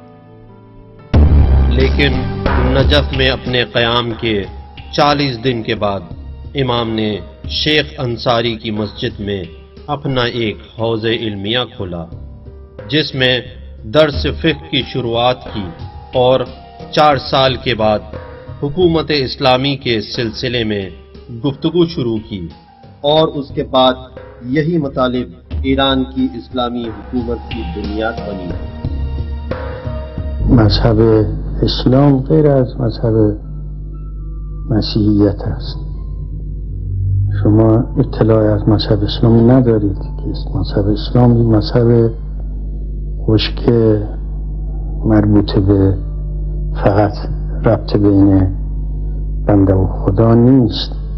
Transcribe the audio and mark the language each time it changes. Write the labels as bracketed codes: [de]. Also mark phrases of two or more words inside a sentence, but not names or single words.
[ur] لیکن نجف میں اپنے قیام کے 40 دن کے بعد امام نے شیخ انصاری کی مسجد میں اپنا ایک حوض علمیہ کھولا، جس میں درس فقہ کی شروعات کی اور 4 سال کے بعد حکومت اسلامی کے سلسلے میں گفتگو شروع کی، اور اس کے بعد یہی مطالب ایران کی اسلامی حکومت کی بنیاد بنی۔ [fa] مذهب اسلام غیر از مذهب مسیحیت است. شما اطلاعی از مذهب اسلامی ندارید که مذهب اسلامی مذهب خشک مربوط به فقط ربط بین بنده و خدا نیست.